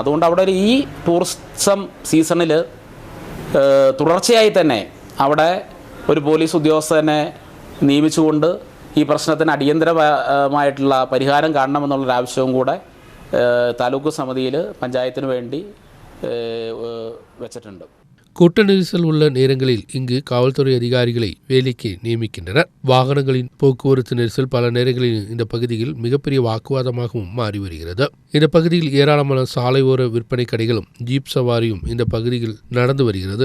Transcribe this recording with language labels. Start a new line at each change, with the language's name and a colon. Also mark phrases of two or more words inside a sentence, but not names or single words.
Malayalam: അതുകൊണ്ട് അവിടെ ഈ ടൂറിസം സീസണിൽ തുടർച്ചയായി തന്നെ അവിടെ ഒരു പോലീസ് ഉദ്യോഗസ്ഥനെ നിയമിച്ചുകൊണ്ട് ഈ പ്രശ്നത്തിന് അടിയന്തരമായിട്ടുള്ള പരിഹാരം കാണണമെന്നുള്ളൊരാവശ്യവും കൂടെ താലൂക്ക് സമിതിയിൽ പഞ്ചായത്തിന് വേണ്ടി വെച്ചിട്ടുണ്ട്.
Tamil: கூட்ட நெரிசல் உள்ள நேரங்களில் இங்கு காவல்துறை அதிகாரிகளை வேலைக்கு நியமிக்கின்றனர். வாகனங்களின் போக்குவரத்து நெரிசல் பல நேரங்களில் இந்த பகுதியில் மிகப்பெரிய வாக்குவாதமாகவும் மாறி வருகிறது. இந்த பகுதியில் ஏராளமான சாலை ஓர விற்பனை கடைகளும் ஜீப் சவாரியும் இந்த பகுதியில் நடந்து வருகிறது.